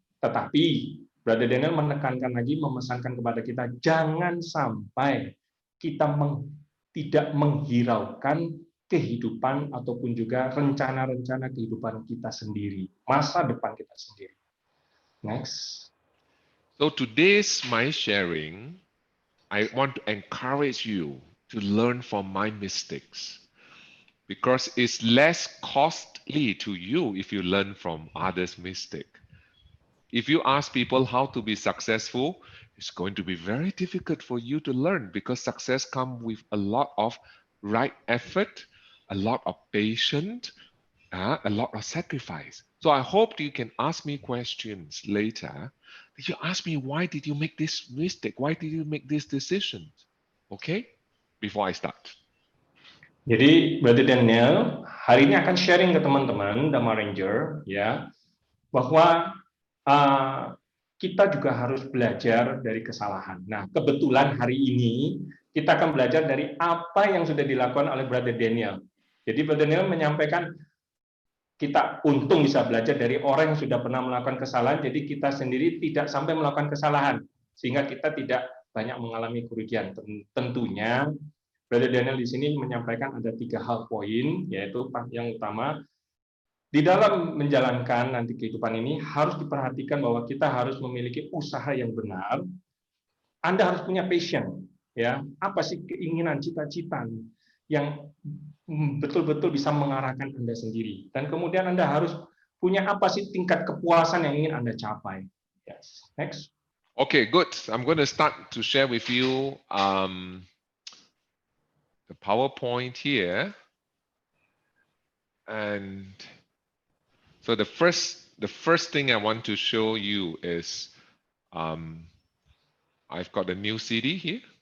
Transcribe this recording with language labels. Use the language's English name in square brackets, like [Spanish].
[Indonesian] Tetapi Brother Daniel menekankan lagi, memesankan kepada kita, jangan sampai kita tidak menghiraukan kehidupan ataupun juga rencana-rencana kehidupan kita sendiri, masa depan kita sendiri. [English] Next. So today's my sharing, I want to encourage you to learn from my mistakes, because it's less costly to you if you learn from others' mistake. If you ask people how to be successful, it's going to be very difficult for you to learn, because success comes with a lot of right effort, a lot of patience, a lot of sacrifice. So I hope you can ask me questions later. You ask me, why did you make this mistake? Why did you make this decision? Okay? Before I start. [Indonesian] Jadi Brother Daniel hari ini akan sharing ke teman-teman Dhammarangers ya bahwa kita juga harus belajar dari kesalahan. Nah, kebetulan hari ini kita akan belajar dari apa yang sudah dilakukan oleh Brother Daniel. Jadi Brother Daniel menyampaikan kita untung bisa belajar dari orang yang sudah pernah melakukan kesalahan, jadi kita sendiri tidak sampai melakukan kesalahan, sehingga kita tidak banyak mengalami kerugian. Tentunya Brother Daniel di sini menyampaikan ada 3 hal poin, yaitu yang utama, di dalam menjalankan nanti kehidupan ini harus diperhatikan bahwa kita harus memiliki usaha yang benar. Anda harus punya passion, ya. Apa sih keinginan, cita-cita yang betul-betul bisa mengarahkan Anda sendiri. Dan kemudian Anda harus punya apa sih tingkat kepuasan yang ingin Anda capai. [English] Yes. Next. Okay, good. I'm going to start to share with you the PowerPoint here. And so the first thing I want to show you is I've got a new CD here.